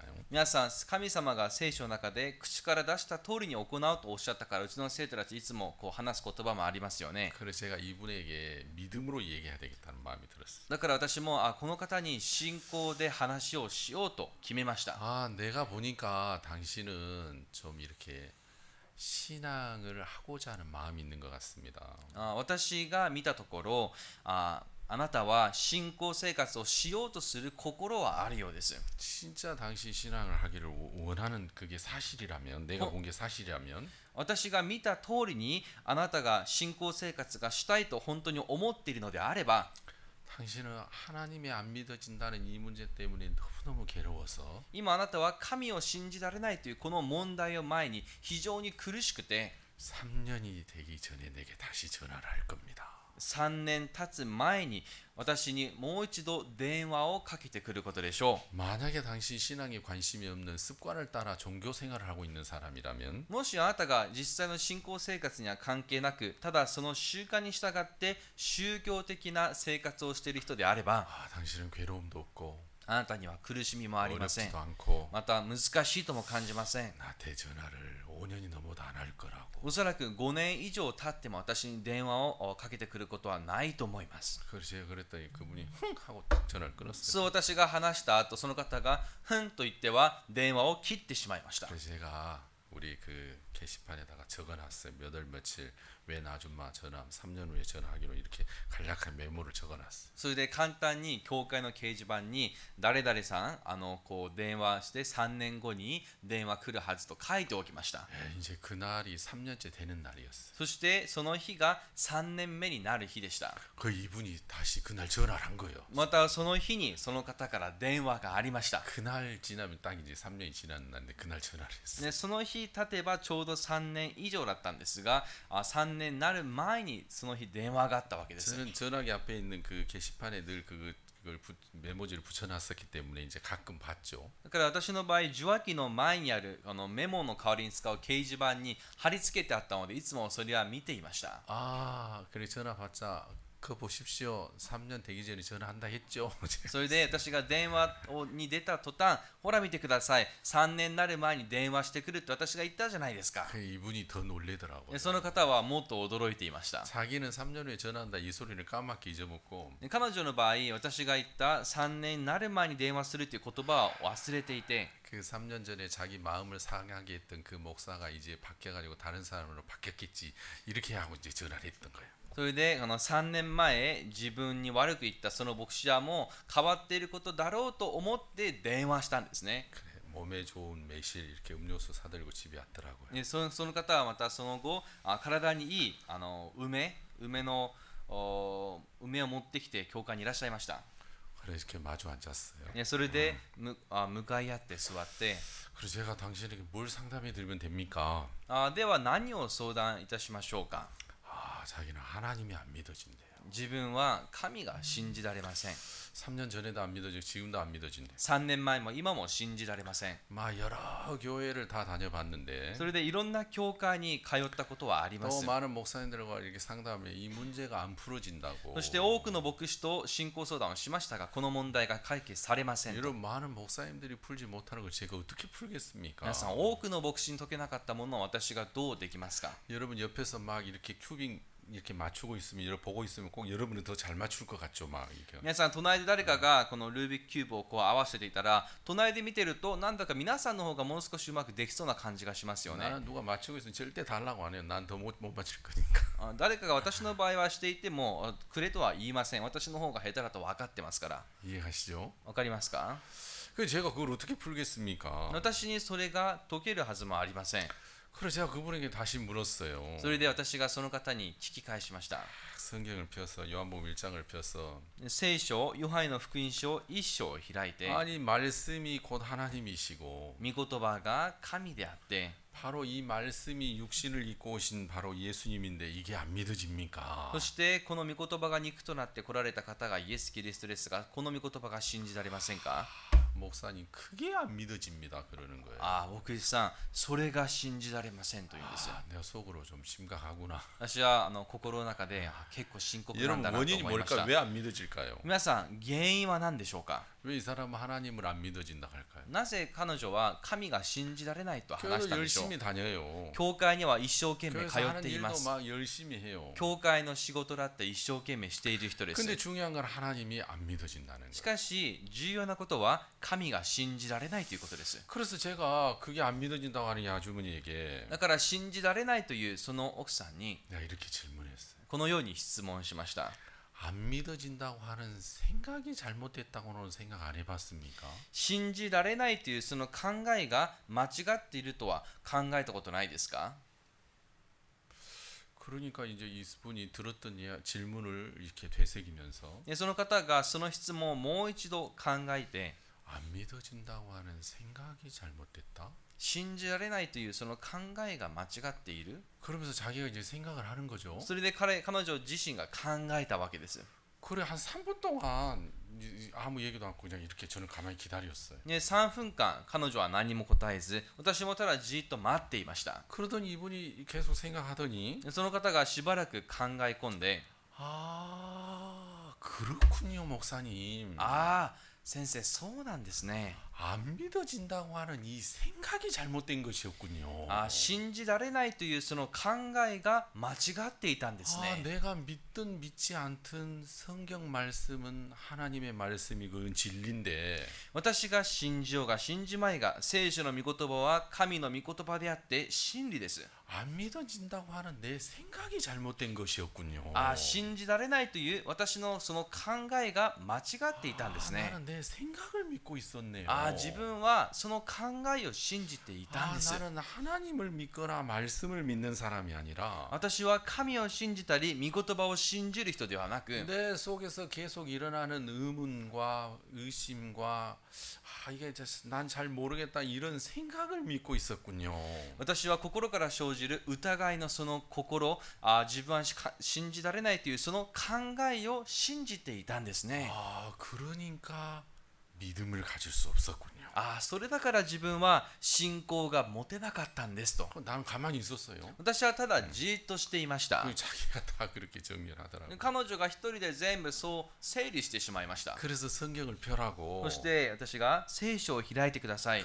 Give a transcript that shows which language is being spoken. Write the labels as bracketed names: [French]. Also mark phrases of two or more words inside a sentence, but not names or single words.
[Japanese] 皆さん神様が聖書の中で口から出した通りに行うとおっしゃったから、うちの生徒たちいつもこう話す言葉もありますよね。 [Korean] 그래서 제가 이분에게 믿음으로 얘기해야 되겠다는 마음이 들었어요. [Japanese] だから私もこの方に信仰で話をしようと決めました。 [Korean] 아 내가 보니까 당신은 좀 이렇게 신앙을 하고자 하는 마음이 있는 것 같습니다. [Japanese] 私が見たところあなたは信仰生活をしようとする心はあるようです。 [Korean] 진짜 당신 신앙을 하기를 원하는 그게 사실이라면 내가 본 게 사실이라면 [Japanese] 私が見た通りにあなたが信仰生活がしたいと本当に思っているのであれば、 [Korean] 당신은 하나님이 안 믿어진다는 이 문제 때문에 너무너무 괴로워서 [Japanese] 今あなたは神を信じられないというこの問題を前に非常に苦しくて、 [Korean] 3년이 되기 전에 내게 다시 전화를 할 겁니다. [Japanese] 3 年経つ前に私にもう一度電話をかけてくることでしょ [Korean] 만약에 당신 신앙에 관심이 없는 습관을 따라 종교 생활을 하고 있는 사람이라면 [Japanese] う。もしあなたが実際の信仰生活には関係なく、ただその習慣に従って宗教的な生活をしている人であれば、 [Korean] 아, 당신은 괴로움도 없고 [Japanese] あなたには苦しみもありません。 [Korean] 어렵지도 않고 [Japanese] また難しいとも感じません。 [Korean] 나한테 전화를 5년이 넘어도 안 할 거라고. [Japanese] おそらく5年以上経っても私に電話をかけてくることはないと思います。 [Korean] 그래서 제가 그랬더니 그분이 흥 하고 딱 전화를 끊었어요. [Japanese] そう私が話した後、その方がふんと言っては電話を切ってしまいました。 [Korean] 그래서 제가 우리 그 게시판에다가 적어놨어요. 몇 월 며칠 웬 아줌마 전화 3년 후에 전화하기로 이렇게 간략한 메모를 적어놨어요. [Japanese] それで簡単に教会の掲示板に誰々さんこう電話して3年後に電話来るはずと書いておきました。 [Korean] 이제 그날이 3년째 되는 날이었어요. [Japanese] そしてその日が3年目になる日でした。 [Korean] 그 이분이 다시 그날 전화를 한 거예요. [Japanese] またその日にその方から電話がありました。 [Korean] 그날 지나면 딱 이제 3년이 지난 날인데 그날 전화를 했어요. [Japanese] ね、その日経てばちょうど3年以上だったんですが、3年になる前にその日電話があったわけです。 [Korean] 저는 전화기 앞에 있는 그 게시판에 늘 그걸 메모지를 붙여놨었기 때문에 이제 가끔 봤죠. [Japanese] だから私の場合、受話器の前にあるメモの代わりに使う掲示板に貼り付けてあったので、いつもそれは見ていました。 [Korean] 아 그래 전화 받자. 그거 보십시오. 3년 되기 전에 전화한다 했죠. [Japanese] それで私が電話に出た途端、ほら見てください、3年になる前に電話してくるって私が言ったじゃないですか。 [Korean] 이분이 더 놀래더라고요. [Japanese] でその方はもっと驚いていました。 [Korean] 자기는 3년 후에 전화한다 이 소리를 까맣게 잊어먹고 [Japanese] で彼女の場合、私が言った3年になる前に電話するという言葉を忘れていて、 [Korean] 그 3년 전에 자기 마음을 상하게 했던 그 목사가 이제 바뀌어가지고 다른 사람으로 바뀌었겠지 이렇게 하고 이제 전화를 했던 거예요. [Japanese] それで3年前自分に悪く言ったその牧師はもう変わっていることだろうと思って電話したんですね。 [Korean] 그래, 몸에 좋은 매실 이렇게 음료수 사들고 집에 왔더라고요. [Japanese] でその方はまたその後体にいい梅を持ってきて教会にいらっしゃいました。 [Korean] 그래서 이렇게 마주 앉았어요. [Japanese] でそれで向かい合って座って、 [Korean] 그래서 제가 당신에게 뭘 상담해 드리면 됩니까? [Japanese] では何を相談いたしましょうか。 [Korean] 아 자기는 하나님이 안 믿어진대요. [Japanese] 自分は神が信じられません。 [Korean] 3년 전에도 안 믿어지고 지금도 안 믿어진대. [Japanese] 3 年前も今も信じられません。 [Korean] 막 여러 교회를 다 다녀봤는데 [Japanese] それでいろんな教会に通ったことはありま [Korean] 또 [Japanese] す。 [Korean] 많은 목사님들과 이렇게 상담하면 이 문제가 안 풀어진다고. [Japanese] そして多くの牧師と信仰相談をしましたが、この問題が解決されませんと。 [Korean] 여러분 많은 목사님들이 풀지 못하는 걸 제가 어떻게 풀겠습니까? [Japanese] 皆さん、多くの牧師に解けなかったものを私がどうできますか。 [Korean] 여러분 옆에서 막 이렇게 큐빙 이렇게 맞추고 있으면 이렇게 보고 있으면 꼭 여러분은 더 잘 맞출 것 같죠, 막 이렇게. [Japanese] 皆さん隣で誰かがこのルービックキューブをこう合わせていたら隣で見てるとなんだか皆さんの方がもう少しうまくできそうな感じがしますよね。 [Korean] 나는 누가 맞추고 있으면 절대 달라고 안 해요. 난 더 못 맞출 거니까. [Japanese] 誰かが私の場合はしていてもくれとは言いません。私の方が下手だと分かってますから。 [Korean] 이해하시죠? [Japanese] 分かりますか？ [Korean] 그래서 제가 그걸 어떻게 풀겠습니까? [Japanese] 私にそれが解けるはずもありません。 [Korean] 그래서 제가 그분에게 다시 물었어요. [Japanese] それで私がその方に聞き返しました。 [Korean] 성경을 펴서 요한복음 1장을 펴서 [Japanese] 聖書ヨハネの福音書1章を開いて [Korean] 아니 말씀이 곧 하나님이시고 [Japanese] 御言葉が神であって [Korean] 바로 이 말씀이 육신을 입고 오신 바로 예수님인데 이게 안 믿어집니까? [Japanese] そしてこの御言葉が肉となって来られた方がイエス・キリストですがこの御言葉が信じられませんか？ [Korean] 목사님 그게 안 믿어집니다 그러는 거예요. [Japanese] 牧師さんそれが信じられませんと言うんですよ。 [Korean] 내가 속으로 좀 심각하구나. [Japanese] 私は心の中で結構深刻なん [Korean] 여러분 [Japanese] だなと [Korean] 원인이 [Japanese] 思いまし [Korean] 뭘까? [Japanese] た。 [Korean] 왜 안 믿어질까요? [Japanese] 皆さん原因は何でしょうか？ [Korean] 왜 이 사람은 하나님을 안 믿어진다 할까요? [Japanese] なぜ彼女は神が信じられないと話し [Korean] 교회도 [Japanese] たんでしょう？ [Korean] 열심히 다녀요. [Japanese] 教会には一生懸命 [Korean] 교회에서 [Japanese] 通っ [Korean] 하는 [Japanese] ていま [Korean] 일도 [Japanese] す。 [Korean] 막 열심히 해요. [Japanese] 教会の仕事だって一生懸命している人です。 [Korean] 근데 중요한 건 하나님이 안 믿어진다는 [Japanese] し [Korean] 거예요. [Japanese] かし重要なことは神が信じられないということです。 [Korean] 그래서 제가 그게 안 믿어진다고 하는 이 아주머니에게 [Japanese] だから信じられないというその奥さんに [Korean] 내가 이렇게 질문했어요. [Japanese] このように質問しました。 [Korean] 안 믿어진다고 하는 생각이 잘못됐다고는 생각 안 해봤습니까? [Japanese] 信じられないというその考えが間違っているとは考えたことないですか？ [Korean] 그러니까 이제 이분이 들었던 질문을 이렇게 되새기면서 [Japanese] その方がその質問をもう一度考えて [Korean] 안 믿어진다고 하는 생각이 잘못됐다? [Japanese] 信じられないというその考えが間違っている。 [Korean] 그러면서 자기가 이제 생각을 하는 거죠. [Japanese] それで彼女自身が考えたわけです。 [Korean] 그래 한 3분 동안 아무 얘기도 않고 그냥 이렇게 저는 가만히 기다렸어요. [Japanese] 3 分間彼女は何も答えず私もただじっと待っていました。 [Korean] 그러더니 이분이 계속 생각하더니 [Japanese] その方がしばらく考え込んで [Korean] 아 그렇군요 목사님. [Japanese] 先生そうなんですね。 [Korean] 안 믿어진다고 하는 이 생각이 잘못된 것이었군요. [Japanese] 信じられないというその考えが間違っていたんですね。 [Korean] 내가 믿든 믿지 않든 성경 말씀은 하나님의 말씀이 그건 진리인데 [Japanese] 私が信じようが信じまいが聖書の御言葉は神の御言葉であって真理です。 [Korean] 안 믿어진다고 하는 내 생각이 잘못된 것이었군요. [Japanese] 信じられないという私のその考えが間違っていたんですね。 [Korean] 나는 내 생각을 믿고 있었네요. [Japanese] 自分はその考えを信じていたんです。 [Korean] 나는 하나님을 믿거나 말씀을 믿는 사람이 아니라 [Japanese] 私は神を信じたり御言葉を信じる人ではなく [Korean] 내 속에서 계속 일어나는 의문과 의심과 이게 난 잘 모르겠다 이런 생각을 믿고 있었군요. [Japanese] 私は心から生じる疑いのその心、自分は信じられないというその考えを信じていたんですね。 [Korean] 그러니까 믿음을 가질 수 없었군요. [Japanese] それだから自分は信仰が持てなかったんですと。 [Korean] 난 가만히 있었어요. [Japanese] 私はただじっとしていました。 [Korean] 자기가 다 그렇게 정리를 하더라고요. [Japanese] 彼女が一人で全部そう整理してしまいました。 [Korean] 그래서 성경을 펴라고. [Japanese] そして私が聖書を開いてください。